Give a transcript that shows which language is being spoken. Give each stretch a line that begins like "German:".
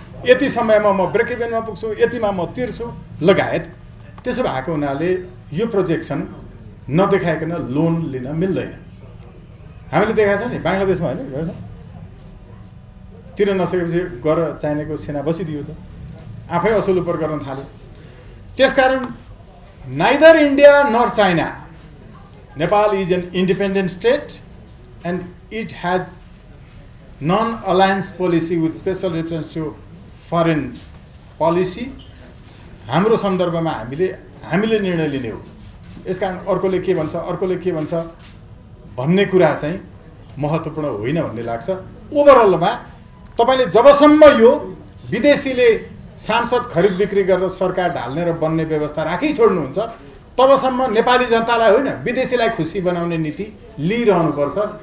Nepali: यति समयमा म ब्रेक इभेनमा पुग्छु, यतिमा म तिर्छु लगायत। त्यसो भएको हुनाले यो प्रोजेक्सन नदेखाइकन लोन लिन मिल्दैन। हामीले देखाएको छ नि बङ्गलादेशमा होइन, तिर्न नसकेपछि गएर चाइनाको सेना बसिदियो त, आफै असुल उपर गर्न थाल्यो। त्यसकारण
English: Neither India nor China, Nepal is an independent state and it has non-alliance policy with special reference to foreign policy.
Nepali: हाम्रो सन्दर्भमा हामीले निर्णय लिने हो। यसकारण अर्कोले के भन्छ भन्ने कुरा चाहिँ महत्त्वपूर्ण होइन भन्ने लाग्छ। ओभरअलमा तपाईले जबसम्म यो विदेशीले सांसद खरिद बिक्री गरेर सरकार ढाल्ने र बन्ने व्यवस्था राखी छोड्नुहुन्छ तबसम्म नेपाली जनतालाई होइन विदेशीलाई खुसी बनाउने नीति लिइरहनुपर्छ।